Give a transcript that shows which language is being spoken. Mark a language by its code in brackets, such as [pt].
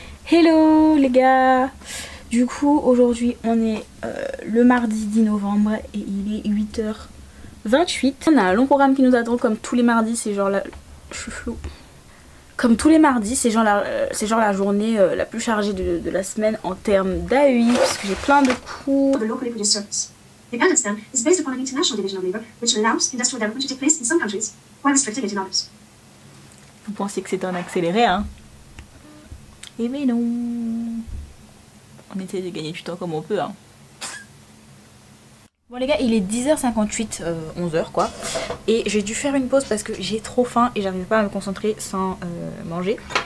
[fr] Hello les gars. Du coup aujourd'hui on est le mardi 10 novembre et il est 8h28. On a un long programme qui nous attend comme tous les mardis, c'est genre la... Je suis floue. Comme tous les mardis, c'est genre la journée la plus chargée de la semaine en termes d'AEI, parce que j'ai plein de cours. [en] Dependence then is based upon an international division of labor, which allows industrial development to take place in some countries, while restricted it in others. [fr] Vous pensiez que c'était un accéléré, hein? Eh mais non. On essaie de gagner du temps comme on peut, hein. Bon les gars, il est 10h58, 11h quoi. Et j'ai dû faire une pause parce que j'ai trop faim et j'arrive pas à me concentrer sans manger.